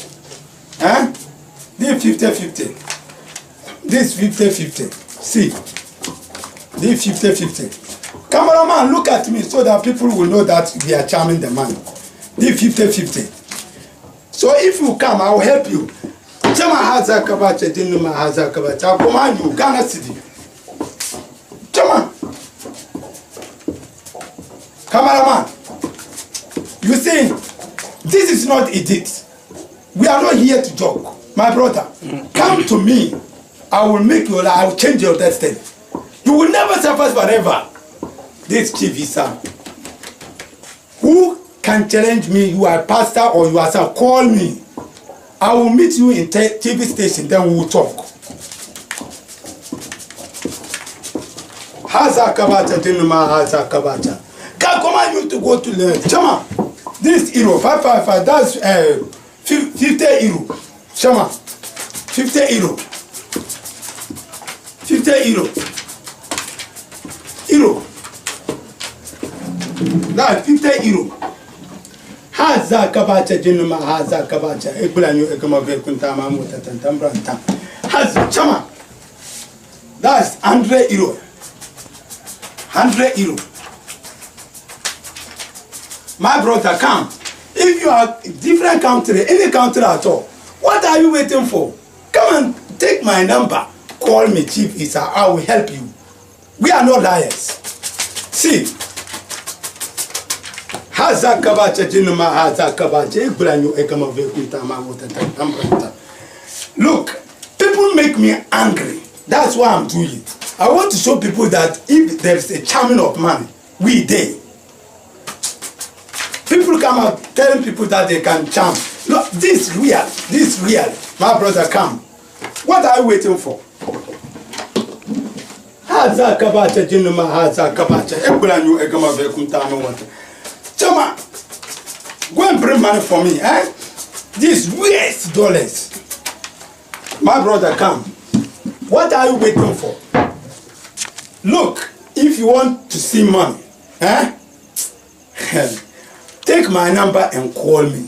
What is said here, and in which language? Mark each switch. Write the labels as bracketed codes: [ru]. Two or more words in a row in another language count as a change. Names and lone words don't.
[en] This 50-50. This 50-50. See. This 50-50. Cameraman, look at me so that people will know that we are charming the man. This 50-50. So if you come, I will help you. Chama haza kabacha, jinuma haza kabacha. I command you, Ghana City. Chama. Cameraman, you see, this is not edit. We are not here to joke. My brother, come to me. I will make your life, I will change your destiny. You will never suffer forever. This chief is who can challenge me? You are a pastor or you are some. Call me. I will meet you in TV station, then we will talk. Haza kabata dinuma haza kabata. Can command you to go to learn. Chama. This euro, 555, that's 50 euro. Shama, 50 euro. 50 euro. Euro. That's 50 euro. Haza kabacha jinuma haza kabacha. Ebulanyo ekamave kuntama mutatantambranta. Haza chama. That's 100 euro. 100 euro. My brother, come. If you are different country, any country at all, what are you waiting for? Come and take my number. Call me, Chief Isa. I will help you. We are not liars. See. Haza kabacha jinuma haza kabacha. Ebulanyo ekamave kuntama mutatantambranta. Look, people make me angry. That's why I'm doing it. I want to show people that if there is a charming of money, we there. People come out telling people that they can charm. Look, this is real. This is real. My brother, come. What are you waiting for? Haza kabacha jinuma haza kabacha. Ebulanyo ekamave kuntama water. Chama, go and bring money for me, eh? This waste dollars. My brother, come. What are you waiting for? Look, if you want to see money, eh? Take my number and call me.